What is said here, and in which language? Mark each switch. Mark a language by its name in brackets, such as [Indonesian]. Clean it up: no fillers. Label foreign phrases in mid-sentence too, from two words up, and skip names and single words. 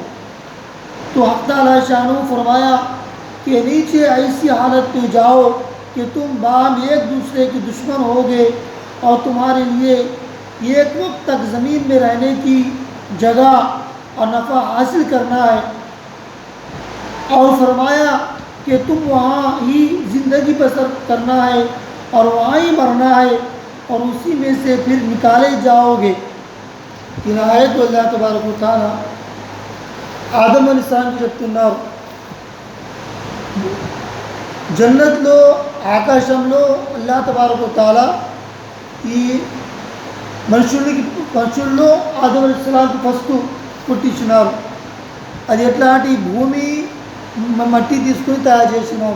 [Urdu] تو حق تعالیٰ شانہ فرمایا کہ نیچے ایسی حالت میں جاؤ کہ تم باہم ایک دوسرے کے دشمن ہوگے اور تمہارے لیے ایک وقت تک زمین میں رہنے کی جگہ اور نفع حاصل کرنا ہے، اور فرمایا کہ تم وہاں ہی زندگی بسر کرنا ہے اور وہاں ہی مرنا ہے اور اسی میں سے پھر نکالے جاؤ گے۔ یہ آیت کو اللہ تبارک و تعالیٰ آدم علیہ السلام کی جب تنار [Telugu] జన్నత్ లో ఆకాశంలో [Arabic] الله تبارك وتعالى [Telugu] ఈ మనుషుల్లో ఆదం అలైహిస్సలాంకి ఫస్ట్ పుట్టించినారు। అది ఎట్లాంటి భూమి మట్టి తీసుకుని తయారు చేసినారు।